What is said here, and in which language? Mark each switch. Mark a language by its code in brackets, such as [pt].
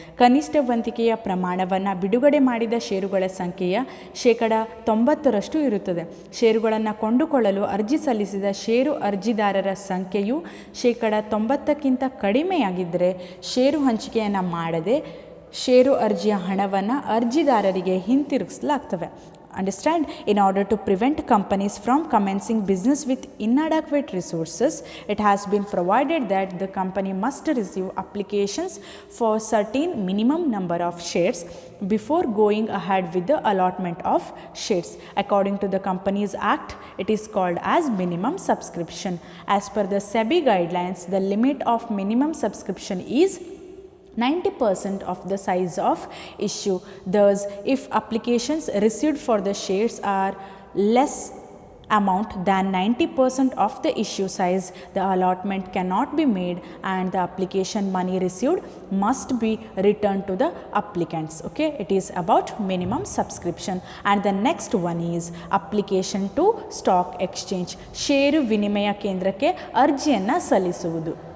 [kn] ಕನಿಷ್ಠ ವಂತಿಕೆಯ ಪ್ರಮಾಣವನ್ನು ಬಿಡುಗಡೆ ಮಾಡಿದ ಷೇರುಗಳ ಸಂಖ್ಯೆಯ 90% ಇರುತ್ತದೆ. ಷೇರುಗಳನ್ನು ಕೊಂಡುಕೊಳ್ಳಲು ಅರ್ಜಿ ಸಲ್ಲಿಸಿದ ಷೇರು ಅರ್ಜಿದಾರರ ಸಂಖ್ಯೆಯು 90% ಕಡಿಮೆಯಾಗಿದ್ದರೆ ಷೇರು ಹಂಚಿಕೆಯನ್ನು ಮಾಡದೆ ಷೇರು ಅರ್ಜಿಯ ಹಣವನ್ನು ಅರ್ಜಿದಾರರಿಗೆ ಹಿಂತಿರುಗಿಸಲಾಗ್ತವೆ. [en] Understand? In order to prevent companies from commencing business with inadequate resources, it has been provided that the company must receive applications for certain minimum number of shares before going ahead with the allotment of shares. According to the Companies Act, it is called as minimum subscription. As per the SEBI guidelines, the limit of minimum subscription is 90% of the size of issue. Thus, if applications received for the shares are less amount than 90% of the issue size, the allotment cannot be made and the application money received must be returned to the applicants. Okay, it is about minimum subscription. And the next one is application to stock exchange. [kn] ಷೇರು ವಿನಿಮಯ ಕೇಂದ್ರಕ್ಕೆ ಅರ್ಜಿಯನ್ನು ಸಲ್ಲಿಸುವುದು.